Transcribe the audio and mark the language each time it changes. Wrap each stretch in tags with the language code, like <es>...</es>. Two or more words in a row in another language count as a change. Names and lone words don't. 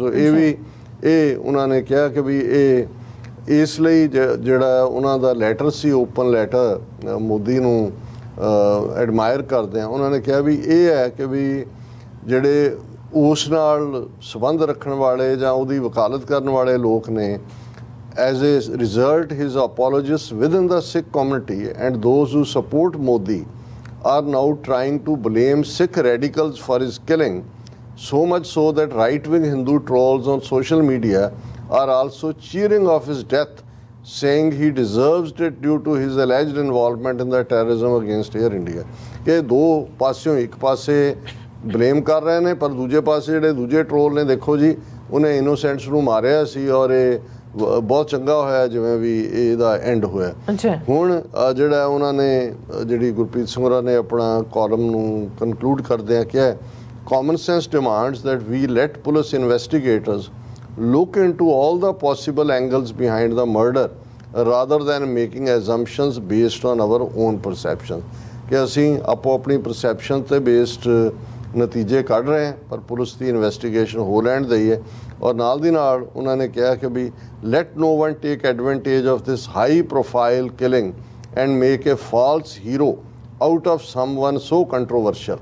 <pa>ਸੋ ਇਹ ਉਹਨਾਂ ਨੇ ਕਿਹਾ ਕਿ ਵੀ ਇਹ ਇਸ ਲਈ ਜਿਹੜਾ ਉਹਨਾਂ ਦਾ ਲੈਟਰ ਸੀ,</pa> <en>open letter</en> <pa>ਮੋਦੀ ਨੂੰ ਐਡਮਾਇਰ ਕਰਦੇ ਆ, ਉਹਨਾਂ ਨੇ ਕਿਹਾ ਵੀ ਇਹ ਹੈ ਕਿ ਵੀ ਜਿਹੜੇ ਉਸ ਨਾਲ ਸੰਬੰਧ ਰੱਖਣ ਵਾਲੇ ਜਾਂ ਉਹਦੀ ਵਕਾਲਤ ਕਰਨ ਵਾਲੇ ਲੋਕ ਨੇ,</pa> <en>as a result his apologists within the Sikh community and those who support Modi are now trying to blame Sikh radicals for his killing, so much so that right-wing Hindu trolls on social media are also cheering of his death, saying he deserves it due to his alleged involvement in the terrorism against Air India।</en> <pa>ਕਿ ਦੋ ਪਾਸਿਓਂ ਇੱਕ ਪਾਸੇ ਬਲੇਮ ਕਰ ਰਹੇ ਨੇ, ਪਰ ਦੂਜੇ ਪਾਸੇ ਜਿਹੜੇ ਦੂਜੇ ਟਰੋਲ ਨੇ, ਦੇਖੋ ਜੀ ਉਹਨੇ ਇਨੋਸੈਂਟਸ ਨੂੰ ਮਾਰਿਆ ਸੀ ਔਰ ਇਹ ਬਹੁਤ ਚੰਗਾ ਹੋਇਆ ਜਿਵੇਂ ਵੀ ਇਹਦਾ ਐਂਡ ਹੋਇਆ। ਹੁਣ ਜਿਹੜਾ ਉਹਨਾਂ ਨੇ ਜਿਹੜੀ ਗੁਰਪ੍ਰੀਤ ਸਿੰਘ ਹੋਰਾਂ ਨੇ ਆਪਣਾ ਕਾਲਮ ਨੂੰ ਕਨਕਲੂਡ ਕਰਦਿਆਂ ਕਿਹਾ,</pa> <en>common sense demands that we let police investigators look into all the possible angles behind the murder rather than making assumptions based on our own perception।</en> <pa>ਕਿ ਅਸੀਂ ਆਪੋ ਆਪਣੀ ਪਰਸੈਪਸ਼ਨ ਤੇ ਬੇਸਡ ਨਤੀਜੇ ਕੱਢ ਰਹੇ ਹਾਂ, ਪਰ ਪੁਲਿਸ ਦੀ ਇਨਵੈਸਟੀਗੇਸ਼ਨ ਹੋ ਲੈਣ ਦਈ ਹੈ। ਔਰ ਨਾਲ ਦੀ ਨਾਲ ਉਹਨਾਂ ਨੇ ਕਿਹਾ ਕਿ ਵੀ</pa> <en>let no one take advantage of this high profile killing and make a false hero out of someone so controversial.</en>